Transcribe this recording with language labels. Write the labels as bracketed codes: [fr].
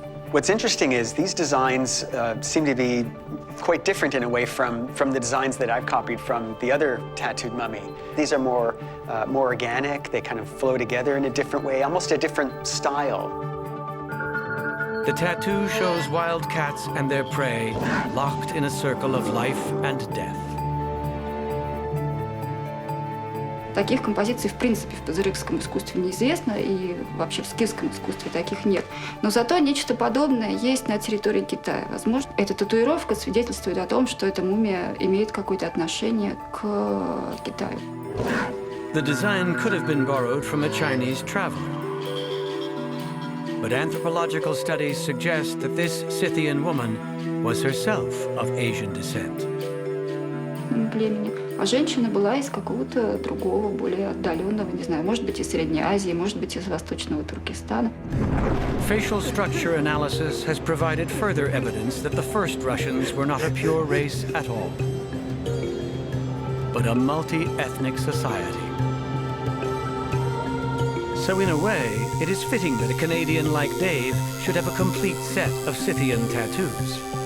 [en] What's interesting is these designs seem to be quite different in a way from the designs that I've copied from the other tattooed mummy. These are more organic, they kind of flow together in a different way, almost a different style. The tattoo shows wild cats and their prey locked in a circle of life and death. [ru] Таких композиций, в принципе, в пазырыкском искусстве неизвестно, и вообще в скифском искусстве таких нет. Но зато нечто подобное есть на территории Китая. Возможно, эта татуировка свидетельствует о том, что эта мумия имеет какое-то отношение к Китаю. [en] The design could have been borrowed from a Chinese traveler. But anthropological studies suggest that this Scythian woman was herself of Asian descent. [ru] Племени. А женщина была из какого-то другого, более отдаленного, не знаю, может быть, из Средней Азии, может быть, из Восточного Туркестана. [en] Facial structure analysis has provided further evidence that the first Russians were not a pure race at all, but a multi-ethnic society. So in a way, it is fitting that a Canadian like Dave should have a complete set of Scythian tattoos.